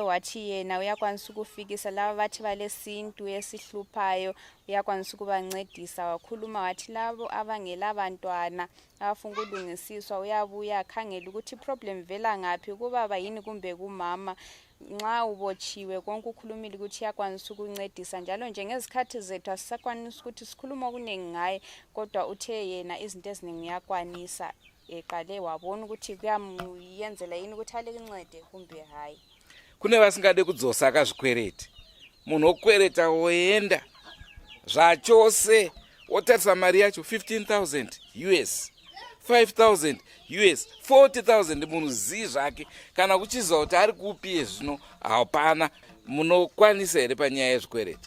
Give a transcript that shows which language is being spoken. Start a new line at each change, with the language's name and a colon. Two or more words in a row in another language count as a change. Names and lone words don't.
North Ndebele: wathi yena uyakwanisa ukufikisa laba bathi balesintu esihluphayo uyakwanisa ukubancedisa wakhuluma wathi labo abangela abantwana abafuna ukulungisiswa uyabuya akhangela ukuthi problem vela ngaphi kubaba yini kumbe kumama nxa ubotshiwe konke ukhulumile ukuthi yakwanisa ukuncedisa njalo njengezikhathi zethu asisakwanisa ukuthi sikhuluma okuningi ngaye kodwa uthe yena izinto eziningi yakwanisa eqale wabona ukuthi kuyamyenzela yini ukuthi alekincede kumbe hayi
Shona: kune vasingade kudzosa akazvikwereti munhu wokwereta woenda zvachose wotarisa mari yacho 15,000 US 5,000 US 40,000 munhu zii zvake kana kuchiziva kuti ari kupi zvino hapana munokwanisa here panyaya yezvikwereti